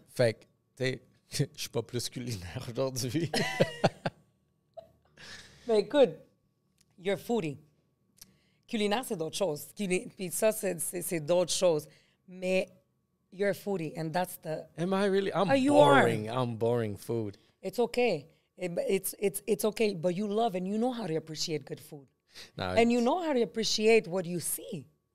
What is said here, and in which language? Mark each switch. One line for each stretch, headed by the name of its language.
French: Fait que, tu sais, je suis pas plus culinaire aujourd'hui. Mais écoute,
English: you're a foodie.
French: Culinaire, c'est d'autres choses. Puis ça, c'est d'autres choses. Mais
English: you're a foodie, and that's the... Am I really? I'm you boring. are. I'm boring food. It's okay. It's okay, but you love and you know how to appreciate good food. No, And you know how to appreciate what you see.